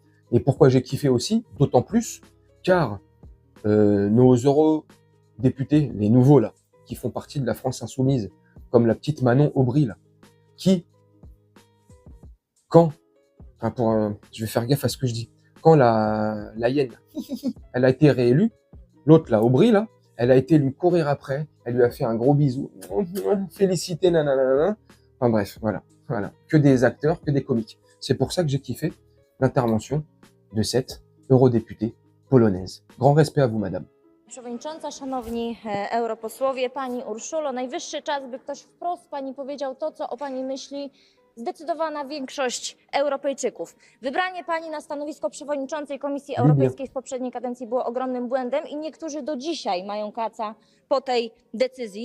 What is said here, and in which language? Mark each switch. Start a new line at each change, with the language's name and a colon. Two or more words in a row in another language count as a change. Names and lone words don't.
French: Et pourquoi j'ai kiffé aussi? D'autant plus car nos eurodéputés, les nouveaux là, qui font partie de la France insoumise, comme la petite Manon Aubry là, qui, je vais faire gaffe à ce que je dis, quand la hyène, elle a été réélue, l'autre là, Aubry là, elle a été lui courir après, elle lui a fait un gros bisou, félicité, nanana. Enfin bref, voilà, que des acteurs, que des comiques. C'est pour ça que j'ai kiffé l'intervention de cette eurodéputée polonaise. Grand respect à vous, madame.
Polish: Przewodnicząca, szanowni europosłowie, pani Urszulo, najwyższy czas, by ktoś wprost pani powiedział to, co o pani myśli zdecydowana większość Europejczyków. Wybranie pani na stanowisko przewodniczącej Komisji Europejskiej w poprzedniej kadencji było ogromnym błędem i niektórzy do dzisiaj mają kaca po tej decyzji.